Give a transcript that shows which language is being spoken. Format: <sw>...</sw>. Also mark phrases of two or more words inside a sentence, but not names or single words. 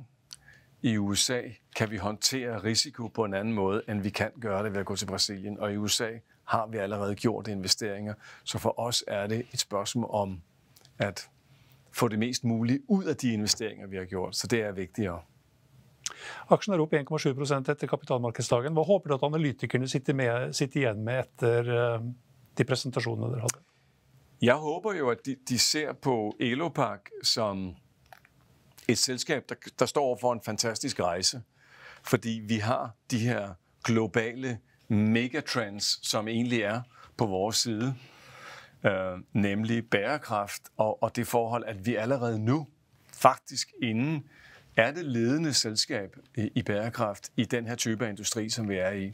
<da>I USA kan vi håndtere risiko på en anden måde, end vi kan gøre det ved at gå til Brasilien. Og i USA har vi allerede gjort investeringer. Så for os er det et spørgsmål om at få det mest muligt ud af de investeringer, vi har gjort. Så det er vigtigere.</da> <no>Aksjen er opp 1,7% etter kapitalmarkedsdagen. Hva håper du at analytikerne sitter igjen med etter de præsentationerne dere hadde?</no> <da>Jeg håber jo, at de ser på Elopak som et selskab, der står for en fantastisk rejse. Fordi vi har de her globale megatrends, som egentlig er på vores side. Nemlig bærekraft og det forhold, at vi allerede nu faktisk inden er det ledende selskab i bærekraft i den her type af industri, som vi er i.</da>